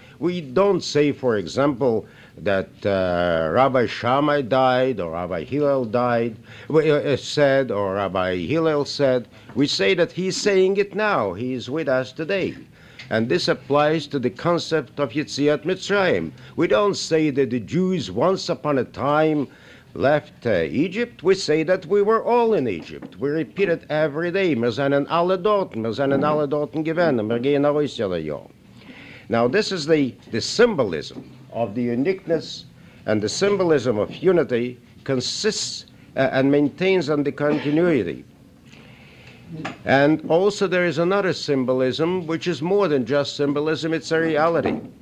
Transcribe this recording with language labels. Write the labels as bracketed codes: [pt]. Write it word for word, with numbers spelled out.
[en] We don't say, for example, that uh, Rabbi Shammai died or Rabbi Hillel died, uh, said or Rabbi Hillel said. We say that he's saying it now, he is with us today. And this applies to the concept of Yetziat Mitzrayim. We don't say that the Jews once upon a time left uh, Egypt. We say that we were all in Egypt. We repeat it every day. [de] Wir sind alle dort, wir sind alle dort gewesen, wir gehen raus jedes Jahr. [en] Now this is the, the symbolism of the uniqueness, and the symbolism of unity consists uh, and maintains on the continuity. And also there is another symbolism, which is more than just symbolism, it's a reality.